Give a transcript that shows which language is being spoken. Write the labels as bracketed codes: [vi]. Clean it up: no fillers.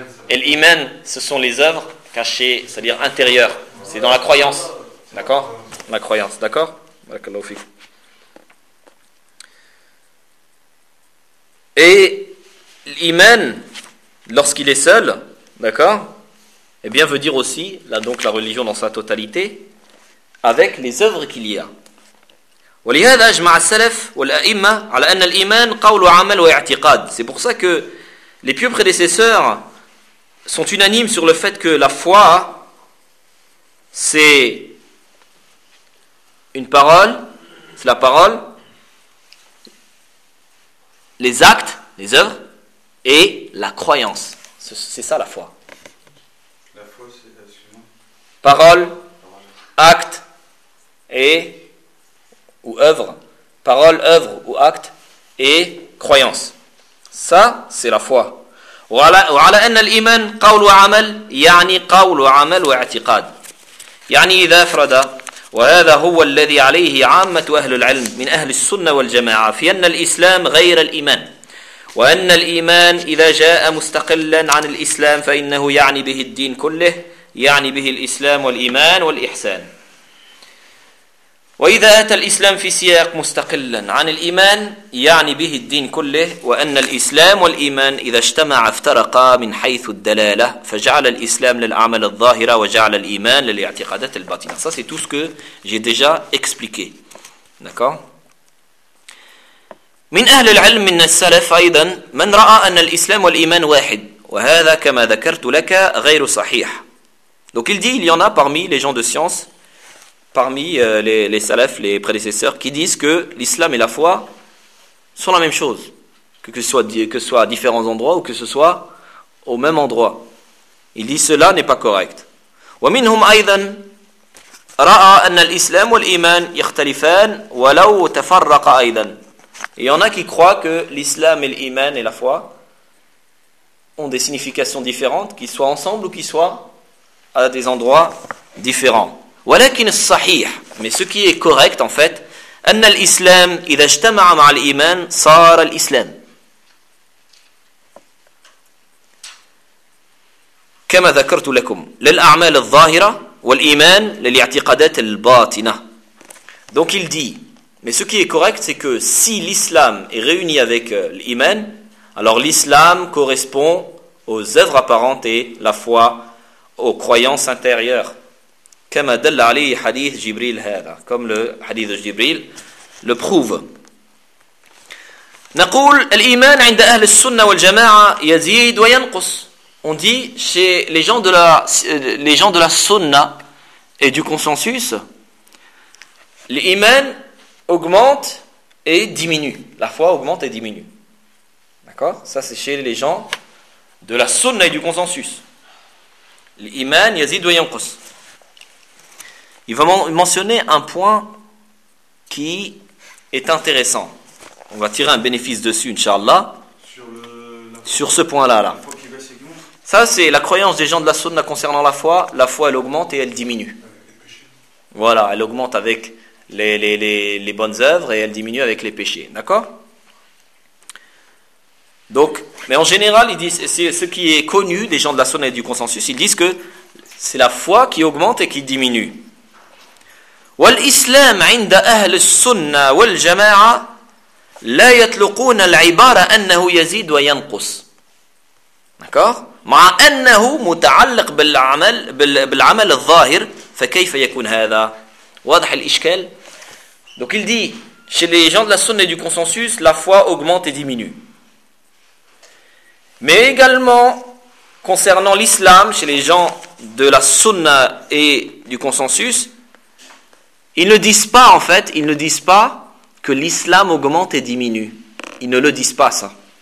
[fr] Et l'iman, ce sont les œuvres cachées, c'est-à-dire intérieures. C'est dans la croyance. D'accord? Ma croyance, d'accord ? Barakallahu fik. Et l'iman, lorsqu'il est seul, d'accord, eh bien veut dire aussi, là donc la religion dans sa totalité, avec les œuvres qu'il y a. [ar] ولهذا اجمع السلف والائمه على ان الايمان قول وعمل واعتقاد. [fr] C'est pour ça que les pieux prédécesseurs sont unanimes sur le fait que la foi c'est une parole, c'est la parole, les actes, les œuvres et la croyance. C'est ça la foi. La foi c'est l'assumé. Parole, acte et ou œuvre, parole, œuvre ou acte et croyance. Ça, c'est la foi. [ar] وعلى أن الإيمان قول وعمل يعني قول وعمل واعتقاد يعني إذا فرد وهذا هو الذي عليه عامة أهل العلم من أهل السنة والجماعة في أن الإسلام غير الإيمان وأن الإيمان إذا جاء مستقلا عن الإسلام فإنه يعني به الدين كله يعني به الإسلام والإيمان والإحسان وإذا أتى الإسلام في سياق مستقلا عن الإيمان يعني به الدين كله وأن الإسلام والإيمان إذا اجتمع افترقا من حيث الدلالة فجعل الإسلام للأعمال الظاهرة وجعل الإيمان للاعتقادات الباطنة. [fr] Ça c'est tout ce que j'ai déjà expliqué. [ar] من أهل العلم من السلف أيضا من رأى أن الإسلام والإيمان واحد وهذا كما ذكرت لك غير صحيح. [fr] Donc il dit il y en a parmi les gens de science, parmi les salafs, les prédécesseurs, qui disent que l'islam et la foi sont la même chose, que ce soit à différents endroits ou que ce soit au même endroit. Ils disent que cela n'est pas correct. [ar] وَمِنْهُمْ أَيْذًا رَأَى أَنَّ الْإِسْلَامُ وَالْإِيمَانِ يَخْتَلِفَانِ وَلَوْ تَفَرَّقَ أَيْذًا. [fr] Il y en a qui croient que l'islam et l'iman et la foi ont des significations différentes, qu'ils soient ensemble ou qu'ils soient à des endroits différents. [ar] ولكن الصحيح [fr] mais ce qui est correct en fait [ar] ان الاسلام اذا اجتمع مع الايمان صار الاسلام كما ذكرت لكم للاعمال الظاهره والايمان للاعتقادات الباطنه. [fr] Donc il dit mais ce qui est correct c'est que si l'islam est réuni avec l'iman alors l'islam correspond aux œuvres apparentes et la foi aux croyances intérieures. [ar] كما دل عليه حديث جبريل هذا كما حديث جبريل لبروف. نقول الإيمان عند أهل السنة والجماعة يزيد وينقص. [fr] On dit chez les gens de la sunna et du consensus l'Iman augmente et diminue, la foi augmente et diminue, d'accord. Ça c'est chez les gens de la sunna et du consensus l'Iman [ar] يزيد وينقص. [fr] Il va mentionner un point qui est intéressant. On va tirer un bénéfice dessus, Inch'Allah, sur ce point-là. Là. Ça, c'est la croyance des gens de la sunna concernant la foi. La foi, elle augmente et elle diminue. Voilà, elle augmente avec les bonnes œuvres et elle diminue avec les péchés. D'accord ? Donc, mais en général, ils disent, c'est ce qui est connu des gens de la sunna et du consensus. Ils disent que c'est la foi qui augmente et qui diminue. [ar] والإسلام عند أهل السنة والجماعة لا يطلقون العبارة أنه يزيد وينقص. [fr] D'accord ? [ar] مع أنه متعلق بالعمل بالعمل الظاهر فكيف يكون هذا؟ واضح الإشكال. [fr] Donc il dit chez les gens de la sunna et du consensus la foi augmente et diminue. Mais également concernant l'islam chez les gens de la sunna et du consensus Ils ne disent pas que l'islam augmente et diminue. Ils ne le disent pas, ça.